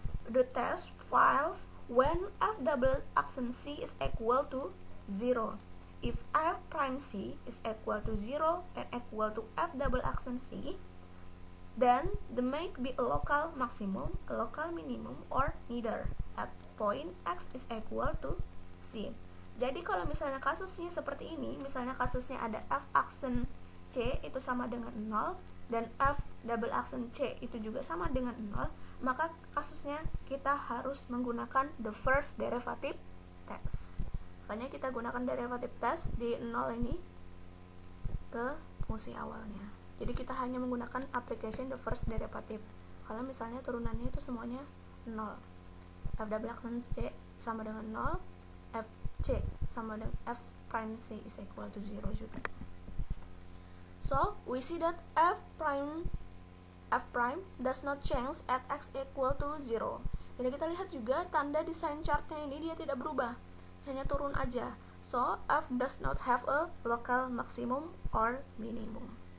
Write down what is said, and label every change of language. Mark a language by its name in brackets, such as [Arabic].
[English] The test fails when f double aksen c is equal to 0. If f prime c is equal to 0 and equal to f double aksen c, then there might be a local maximum, a local minimum, or neither at point x is equal to c. [Indonesian] Jadi kalau misalnya kasusnya seperti ini, misalnya kasusnya ada f aksen c itu sama dengan 0 dan f double aksen c itu juga sama dengan 0, maka kasusnya kita harus menggunakan the first derivative test. Makanya kita gunakan derivative test di 0 ini ke fungsi awalnya. Jadi kita hanya menggunakan application the first derivative kalau misalnya turunannya itu semuanya 0. f double extension c sama dengan 0, fc sama dengan f prime c [English] is equal to [Indonesian] 0 juga. [English] So we see that f prime does not change at x equal to 0. [Indonesian] Jadi kita lihat juga tanda design chartnya ini dia tidak berubah, hanya turun aja. [English] So f does not have a local maximum or minimum.